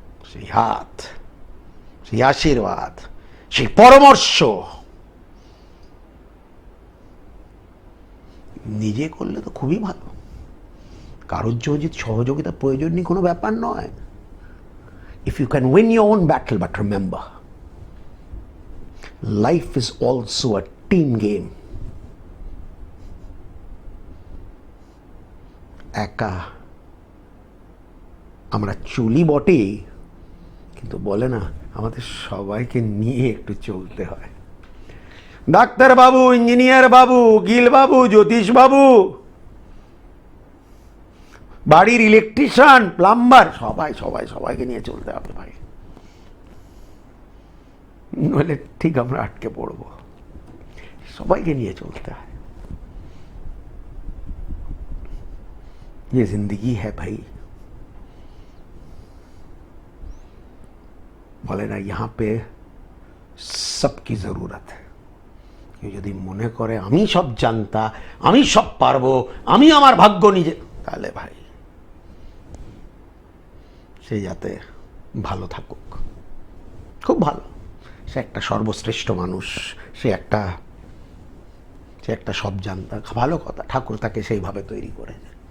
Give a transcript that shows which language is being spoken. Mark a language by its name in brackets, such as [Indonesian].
[Bangla] সেই হাত, সেই আশীর্বাদ, সেই পরামর্শ নিজে করলে তো খুবই ভালো। কারোর যদি সহযোগিতা প্রয়োজন নেই, কোনো ব্যাপার নয়। [English] If you can win your own battle, but remember, life is also a team game. [Bangla] একা আমরা চলি বটে, কিন্তু বলে না আমাদের সবাইকে নিয়ে একটু চলতে হয়। ডাক্তার বাবু, ইঞ্জিনিয়ার বাবু, গিল বাবু, জ্যোতিষ বাবু, বাড়ির ইলেকট্রিশিয়ান, প্লাম্বার, সবাইকে নিয়ে চলতে হবে ভাই, নইলে ঠিক আমরা আটকে পড়ব। সবাইকে নিয়ে চলতে হয়। [Hindi] ये जिंदगी है भाई। [Bangla] বলে না [Hindi] यहाँ पे सबकी जरूरत है। [Bangla] কেউ যদি মনে করে আমি সব জানতা, আমি সব পারবো, আমি আমার ভাগ্য নিজে, তাহলে ভাই সে যাতে ভালো থাকুক, খুব ভালো। সে একটা সর্বশ্রেষ্ঠ মানুষ, সে একটা সব জানতা, ভালো কথা, ঠাকুর তাকে সেইভাবে তৈরি করেছে।